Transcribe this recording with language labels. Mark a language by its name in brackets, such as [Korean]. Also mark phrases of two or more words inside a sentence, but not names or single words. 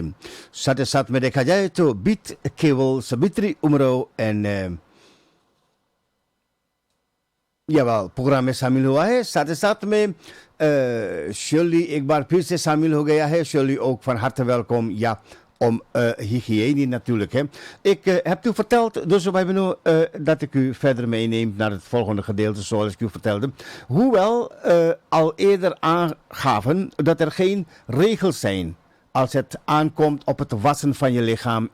[Hindi] साथ ही साथ में देखा जाए तो बीत केवल सबित्री उमरो एंड यावाल प्रोग्राम में शामिल हुआ है। साथ ही साथ में शर्ली एक बार फिर से शामिल हो गया है। [Dutch] Shirley ook van harte welkom. Ja, om hygiëne natuurlijk. Hè. Ik heb u verteld, dus wij hebben dat ik u verder meeneem naar het volgende gedeelte, zoals ik u vertelde. Hoewel al eerder aangaven dat er geen regels zijn als het aankomt op het wassen van je lichaam.